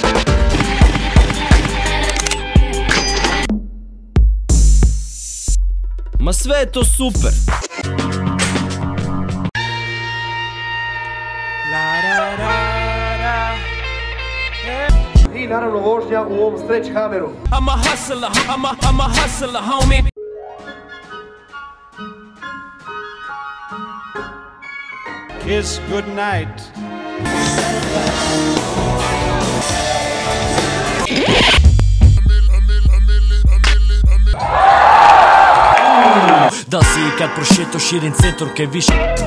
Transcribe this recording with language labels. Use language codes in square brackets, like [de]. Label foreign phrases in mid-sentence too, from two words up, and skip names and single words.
[hr] Ma sve je to super. I naravno vožnja u ovom [en] stretch hammeru. I'm a hustler, I'm a hustler, homie. Kiss good night. [hr] Da si ikad prošeto širim centar kaj više.